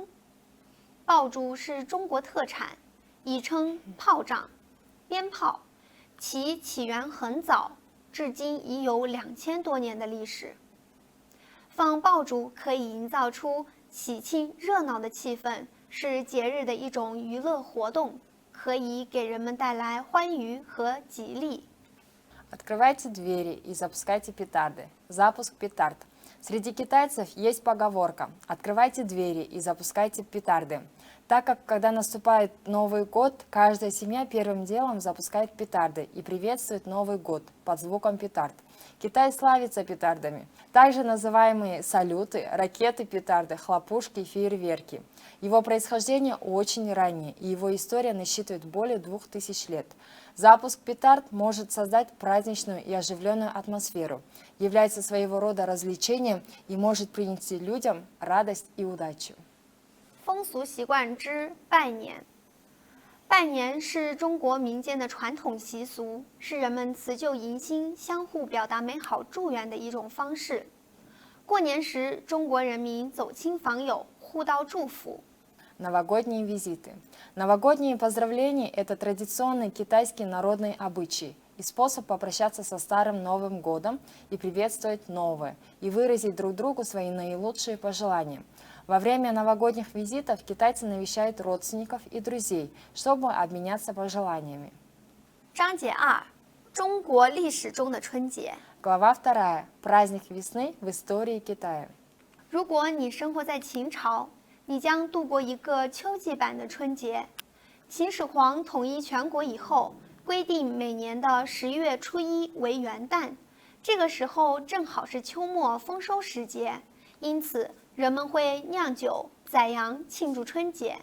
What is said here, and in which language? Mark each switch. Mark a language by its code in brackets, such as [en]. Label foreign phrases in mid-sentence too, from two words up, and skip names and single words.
[zh] 爆竹是中国特产，亦称炮仗、鞭炮，其起源很早，至今已有2000多年的历史。放爆竹可以营造出喜庆热闹的气氛，是节日的一种娱乐活动，可以给人们带来欢愉和吉利。 [ru] Открывайте двери и запускайте петарды. Запуск петард. Среди китайцев есть поговорка «Открывайте двери и запускайте петарды», так как, когда наступает Новый год, каждая семья первым делом запускает петарды и приветствует Новый год под звуком петард. Китай славится петардами, также называемые салюты, ракеты-петарды, хлопушки и фейерверки. Его происхождение очень раннее, и его история насчитывает более 2000 лет. Запуск петард может создать праздничную и оживленную атмосферу, является своего рода развлечением и может принести людям радость и удачу. [zh] 风俗习惯之拜年。拜年是中国民间的传统习俗，是人们辞旧迎新、相互表达美好祝愿的一种方式。过年时，中国人民走亲访友，互道祝福。 [ru] Новогодние визиты. Новогодние поздравления – это традиционный китайский народный обычай и способ попрощаться со старым Новым годом и приветствовать новое, и выразить друг другу свои наилучшие пожелания. Во время новогодних визитов китайцы навещают родственников и друзей, чтобы обменяться пожеланиями. [zh] 章节2：中国历史中的春节。 [ru] Глава 2. Праздник весны в истории Китая. [zh] 如果你生活在秦朝，你将度过一个秋季版的春节。秦始皇统一全国以后，规定每年的11月初1为元旦，这个时候正好是秋末丰收时节，因此人们会酿酒、宰羊庆祝春节。